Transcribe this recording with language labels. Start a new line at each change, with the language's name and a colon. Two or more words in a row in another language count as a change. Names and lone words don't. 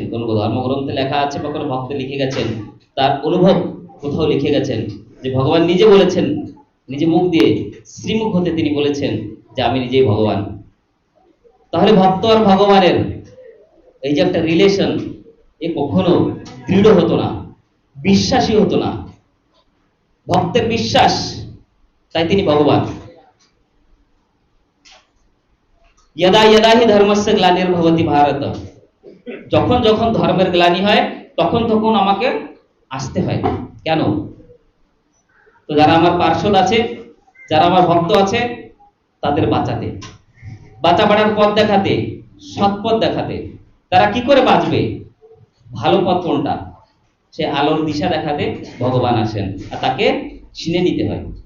Bangla: কোন ধর্মগ্রন্থে লেখা আছে বা কোনো ভক্ত লিখে গেছেন, তার অনুভব কোথাও লিখে গেছেন যে ভগবান নিজে বলেছেন, নিজে মুখ দিয়ে শ্রীমুখ হতে তিনি বলেছেন যে আমি নিজেই ভগবান। তাহলে ভক্ত আর ভগবানের এই যে একটা রিলেশন, এ কখনো দৃঢ় হতো না, বিশ্বাসী হতো না। ভক্তের বিশ্বাস, তাই তিনি ভগবান।
Sanskrit: यदा यदा हि धर्मस्य ग्लानिर्भवति भारत,
Bangla: যখন যখন ধর্মের গ্লানি হয় তখন তখন আমাকে আসতে হয়। কেন? তো যারা আমার পার্শ্বদ আছে, যারা আমার ভক্ত আছে, তাদের বাঁচাতে, বাঁচা বাড়ার পথ দেখাতে, সৎ পথ দেখাতে। তারা কি করে বাঁচবে, ভালো পথ কোনটা, সে আলোর দিশা দেখাতে ভগবান আসেন আর তাকে চিনে নিতে হয়।